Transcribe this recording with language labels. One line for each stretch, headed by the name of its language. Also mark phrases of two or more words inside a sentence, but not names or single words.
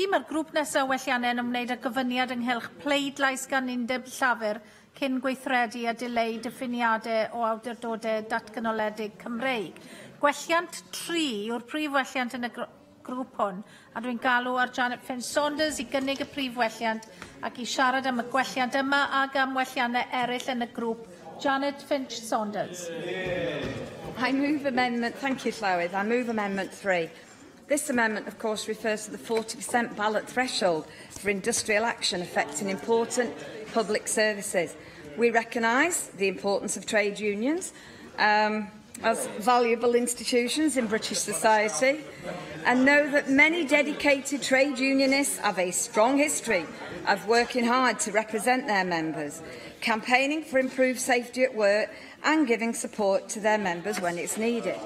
Welsh: Mae'r grŵp nesaf welliannau yn ymwneud â gyfyniad ynghylch pleidlais gan Undeb Llafur cyn gweithredu a dileu diffiniadau o awdurdodau datganoledig Cymreig. Gwelliant 3 yw'r prif welliant yn y grŵp hwn, a dwi'n galw ar Janet Finch-Saunders i gynnig y prif welliant ac i siarad am y gwelliant yma ac am welliannau eraill yn y grŵp. Janet Finch-Saunders.
English: I move amendment. Thank you, Llywydd. I move amendment 3. This amendment, of course, refers to the 40% ballot threshold for industrial action affecting important public services. We recognise the importance of trade unions as valuable institutions in British society and know that many dedicated trade unionists have a strong history of working hard to represent their members, campaigning for improved safety at work and giving support to their members when it's needed.